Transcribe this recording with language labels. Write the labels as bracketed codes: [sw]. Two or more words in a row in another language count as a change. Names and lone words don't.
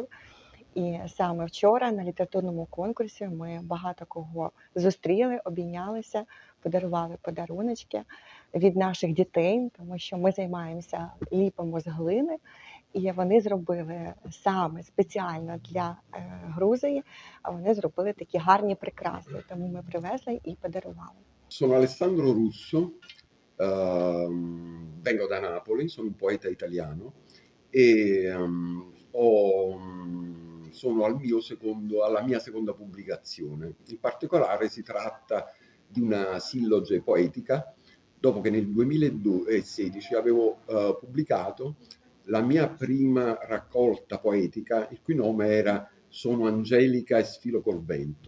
[uk] І саме вчора на літературному конкурсі ми багато кого зустріли, обійнялися, подарували подаруночки від наших дітей, тому що ми займаємося ліпимо з глини, і вони зробили саме спеціально для Грузії, а вони зробили такі гарні прикраси, тому ми привезли і подарували. [it] Sono Alessandro Russo, vengo da Napoli, sono un poeta italiano e sono alla mia seconda pubblicazione. In particolare si tratta di una silloge poetica, dopo che nel 2016 avevo pubblicato la mia prima raccolta poetica, il cui nome era Sono Angelica e sfilo col vento.